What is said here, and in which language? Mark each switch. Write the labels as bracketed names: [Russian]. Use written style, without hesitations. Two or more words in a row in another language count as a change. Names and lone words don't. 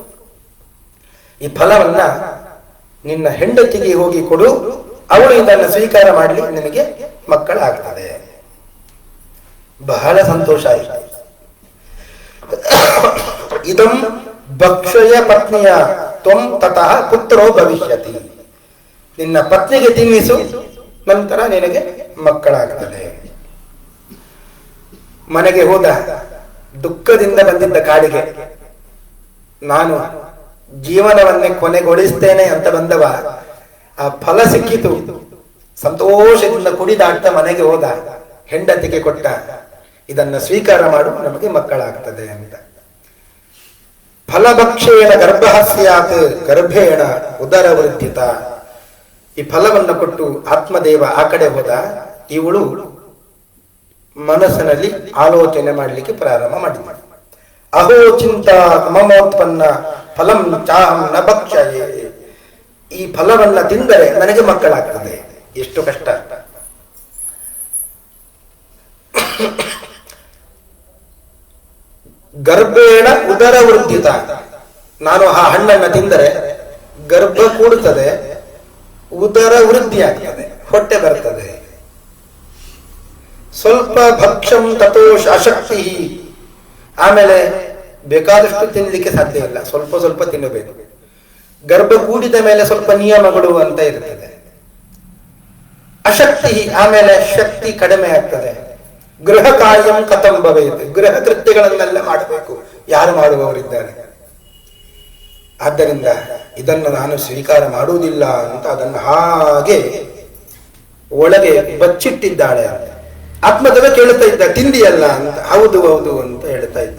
[Kannada] ಈ ಫಲವನ್ನ ನಿನ್ನ ಹೆಂಡತಿಗೆ ಹೋಗಿ ಕೊಡು, ಅವಳು ಇದನ್ನು ಸ್ವೀಕಾರ ಮಾಡಲಿ, ನಿನಗೆ ಮಕ್ಕಳಾಗ್ತದೆ. ಬಹಳ ಸಂತೋಷ ಆಯಿತು. [Sanskrit] ಇದಂ ಭಕ್ಷಯ ಪತ್ನಿಯ ತ್ವಂ ತತಃ ಪುತ್ರೋ ಭವಿಷ್ಯತಿ. [Kannada] ನಿನ್ನ ಪತ್ನಿಗೆ ತಿನ್ನಿಸು, ನಂತರ ನಿನಗೆ ಮಕ್ಕಳಾಗ್ತದೆ. ಮನೆಗೆ ಹೋದ, ದುಃಖದಿಂದ ಬಂದಿದ್ದ ಕಾಡಿಗೆ. ನಾನು ಜೀವನವನ್ನೇ ಕೊನೆಗೊಳಿಸ್ತೇನೆ ಅಂತ ಬಂದವ, ಆ ಫಲ ಸಿಕ್ಕಿತು, ಸಂತೋಷದಿಂದ ಕುಡಿದಾಡ್ತಾ ಮನೆಗೆ ಹೋದ, ಹೆಂಡತಿಗೆ ಕೊಟ್ಟ, ಇದನ್ನ ಸ್ವೀಕಾರ ಮಾಡು, ನಮಗೆ ಮಕ್ಕಳಾಗ್ತದೆ ಅಂತ. [Sanskrit] ಫಲಭಕ್ಷೇಣ ಗರ್ಭಸ್ಯಾತ್ ಗರ್ಭೇಣ ಉದರ ವೃದ್ಧಿತ. [Kannada] ಈ ಫಲವನ್ನು ಕೊಟ್ಟು ಆತ್ಮದೇವ ಆ ಕಡೆ ಹೋದ. ಇವಳು ಮನಸ್ಸಿನಲ್ಲಿ ಆಲೋಚನೆ ಮಾಡಲಿಕ್ಕೆ ಪ್ರಾರಂಭ ಮಾಡಿದ. [Sanskrit] ಅಹೋ ಚಿಂತ ಮಮೋತ್ಪನ್ನ ಫಲಂ ಚಾಹಂ ನ ಭಕ್ಷಯೇ. [Kannada] ಈ ಫಲವನ್ನ ತಿಂದರೆ ನನಗೆ ಮಕ್ಕಳಾಗ್ತದೆ. ಎಷ್ಟು ಕಷ್ಟ. [Sanskrit] ಗರ್ಭೇಣ ಉದರ ವೃದ್ಧಿತ. [Kannada] ನಾನು ಆ ಹಣ್ಣನ್ನ ತಿಂದರೆ ಗರ್ಭ ಕೂಡುತ್ತದೆ, ಉದರ ವೃದ್ಧಿ ಆಗ್ತದೆ, ಹೊಟ್ಟೆ ಬರ್ತದೆ. [Sanskrit] ಸ್ವಲ್ಪ ಭಕ್ಷಂ ತತೋಷ ಅಶಕ್ತಿ. [Kannada] ಆಮೇಲೆ ಬೇಕಾದಷ್ಟು ತಿನ್ನಲಿಕ್ಕೆ ಸಾಧ್ಯ ಇಲ್ಲ, ಸ್ವಲ್ಪ ಸ್ವಲ್ಪ ತಿನ್ನಬೇಕು. ಗರ್ಭ ಕೂಡಿದ ಮೇಲೆ ಸ್ವಲ್ಪ ನಿಯಮಗಳು ಅಂತ ಇರ್ತದೆ. ಅಶಕ್ತಿ, ಆಮೇಲೆ ಶಕ್ತಿ ಕಡಿಮೆ ಆಗ್ತದೆ. [Sanskrit] ಗೃಹ ಕಾರ್ಯಂ ಕಥಂ ಭವೇತ್. [Kannada] ಗೃಹ ಕೃತ್ಯಗಳನ್ನೆಲ್ಲ ಮಾಡಬೇಕು, ಯಾರು ಮಾಡುವವರಿದ್ದಾರೆ. ಆದ್ದರಿಂದ ಇದನ್ನು ನಾನು ಸ್ವೀಕಾರ ಮಾಡುವುದಿಲ್ಲ ಅಂತ ಅದನ್ನು ಹಾಗೆ ಒಳಗೆ ಬಚ್ಚಿಟ್ಟಿದ್ದಾಳೆ ಅಂತ. ಆತ್ಮದೇವ ಕೇಳ್ತಾ ಇದ್ದ, ತಿಂದಿಯಲ್ಲ ಅಂತ. ಹೌದು ಹೌದು ಅಂತ ಹೇಳ್ತಾ ಇದ್ದ.